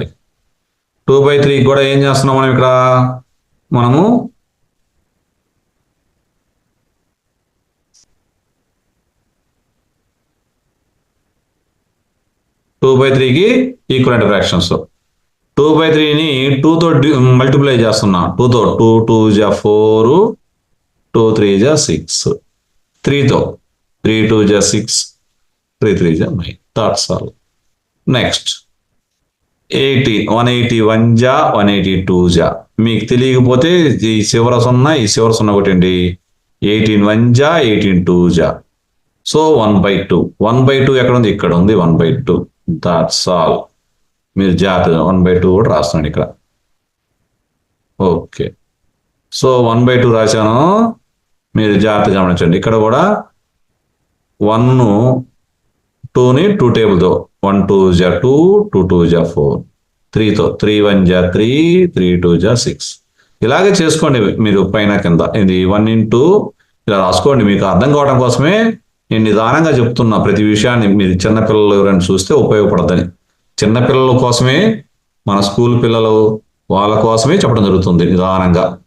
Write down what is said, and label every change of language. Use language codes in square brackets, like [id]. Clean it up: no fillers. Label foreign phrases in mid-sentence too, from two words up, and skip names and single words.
[te] 2/3 కూడా ఏం చేస్తున్నాం మనం ఇక్కడ? మనము 2/3కి ఈక్వలెంట్ ఫ్రాక్షన్స్. 2/3ని 2తో మల్టిప్లై చేస్తున్నా. 2తో 2 2 జా 4 2 3 జా 6 3తో 3 2 జా 6 3 3 జా 9. [en] that's all. [te] నెక్స్ట్ 181 జా 182 జా. మీకు తెలియకపోతే ఈ చివర 0 ఈ చివర 0 కొట్టండి. 18 1 జా 18 2 జా. సో 1/2. 1/2 ఎక్కడ ఉంది? ఇక్కడ ఉంది 1/2. [en] that's all. [te] మీరు జాగ్రత్తగా 1/2 కూడా రాస్తున్నాడు ఇక్కడ. ఓకే. సో 1/2 రాశాను, మీరు జాగ్రత్తగా గమనించండి. ఇక్కడ కూడా 1 2ని 2 టేబుల్తో 1 2 జా 2 2 2 జా 4 3తో 3 1 జా 3 3 2 జా 6. ఇలాగే చేసుకోండి మీరు పైన కింద. ఇది 1 into ఇలా రాసుకోండి. మీకు అర్థం కావడం కోసమే నేను నిదానంగా చెప్తున్నా ప్రతి విషయాన్ని. మీరు చిన్నపిల్లలు ఎవరైనా చూస్తే ఉపయోగపడదని, చిన్నపిల్లల కోసమే, మన స్కూల్ పిల్లలు వాళ్ళ కోసమే చెప్పడం జరుగుతుంది నిదానంగా.